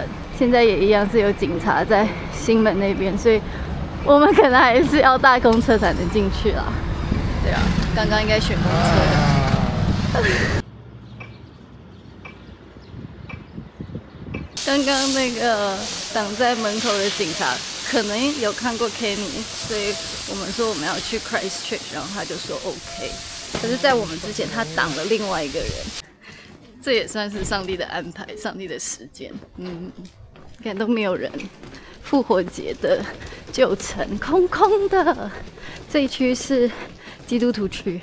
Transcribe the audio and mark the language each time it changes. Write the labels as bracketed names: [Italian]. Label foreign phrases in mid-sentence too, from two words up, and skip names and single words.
[Chinese] 現在也一樣是有警察在新門那邊，所以我們可能還是要搭公車才能進去啦。對啊，剛剛應該選公車的。剛剛那個擋在門口的警察可能有看過 Kenny，所以我們說我們要去 Christchurch， 然後他就說 OK。可是，在我們之前，他擋了另外一個人，這也算是上帝的安排，上帝的時間。看都沒有人。復活節的舊城空空的，這一區是基督徒區。